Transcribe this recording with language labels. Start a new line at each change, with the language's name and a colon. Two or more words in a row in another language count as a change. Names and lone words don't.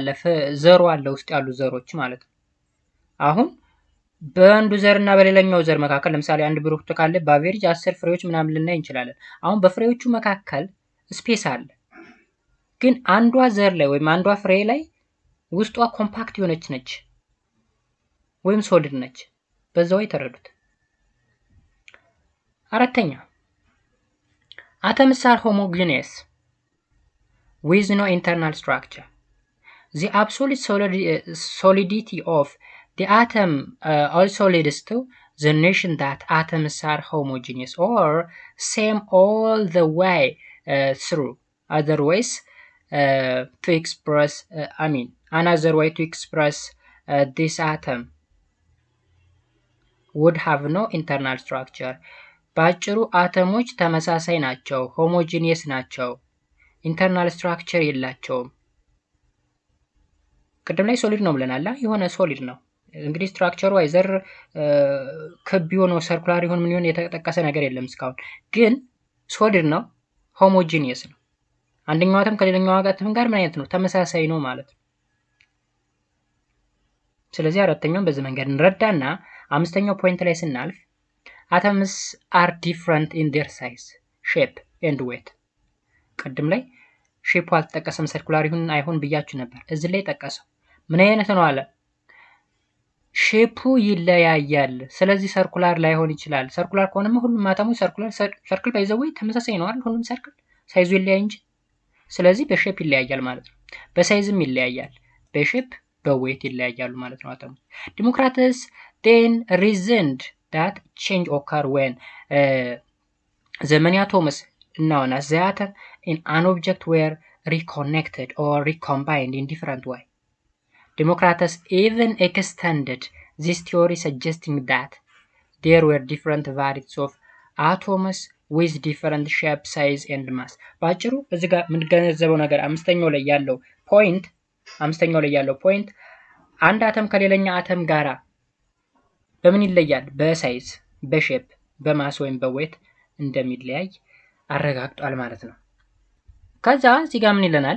Amharic: ዘሩ አለ ውስጥ ያሉ ዘሮች ማለት ነው። አሁን በአንዱ ዘርና በሌላኛው ዘር መካከል ለምሳሌ አንድ ብርቱካን ላይ በአቬሬጅ 10 ፍሬዎች ምናምን ልናይ እንችላለን። አሁን በፍሬዎቹ መካከል ስፔስ አለ። ግን አንዷ ዘር ላይ ወይም አንዷ ፍሬ ላይ ውስጧ ኮምፓክት የሆነች ነች ወይም ሶሊድ ነች። በዛው የተረዱት። አራተኛ
English: atoms are homogeneous with no internal structure. The absolute solidity of the atom also leads to the notion that atoms are homogeneous or same all the way through. Otherwise, another way to express this atom would have no internal structure.
Amharic: ባጭሩ አተሞች ተመሳሳይ ናቸው፣ ሆሞጂኒየስ ናቸው፣
English: internal structure
Amharic: የላቸውም። ቅድም ላይ ሶሊድ ነው ብለናል። የሆነ ሶሊድ ነው እንግዲህ ስትራክቸሩ አይዘር ክብ ሆኖ ሰርኩላር ይሁን ምን ይሁን የተጠቀሰ ነገር የለም እስካሁን። ግን ሶሊድ ነው፣ ሆሞጂኒየስ ነው። አንደኛው አተም ከሌላኛው አተም ጋር ምን አይነት ነው? ተመሳሳይ ነው ማለት ነው። ስለዚህ አራተኛውን በዚህ መንገድ እንረዳና አምስተኛው ፖይንት ላይ ስናልፍ
English: atoms are different in their size, shape and weight.
Amharic: ቀድም ላይ ሼፑ አልተጠቀሰም ሰርኩላር ይሁን አይሁን ብያችሁ ነበር። እዚህ ላይ ጠቀሰው ምን አይነት ነው አለ? ሼፑ ይለያያል። ስለዚህ ሰርኩላር ላይሆን ይችላል። ሰርኩላር ከሆነማ ሁሉም አተሞች ሰርክል ባይዘው ተመሳሳይ ነው አይደል? ሁሉም ሰርክል ሳይዙ ይለያይ እንጂ። ስለዚህ በሼፕ ይለያያል ማለት ነው። በሳይዝም ይለያያል። በሼፕ በዌት ይለያያሉ ማለት ነው አተሞች። ዲሞክራተስ
English: then reasoned that change occur when the many atoms known as the atom in an object were reconnected or recombined in different way. Democritus even extended this theory, suggesting that there were different varieties of atoms with different shape, size and mass.
Amharic: ባጭሩ እዚህ ጋር የምንገነዘበው ነገር አምስተኛው ላይ ያለው ፖይንት አንድ አተም ከሌላኛ አተም ጋራ በምን ይለያል? በሳይዝ፣ በሼፕ፣ በማስ ወይም በዌት እንደሚለያይ አረጋግጧል ማለት ነው። ከዛ እዚህ ጋር ምን ይለናል?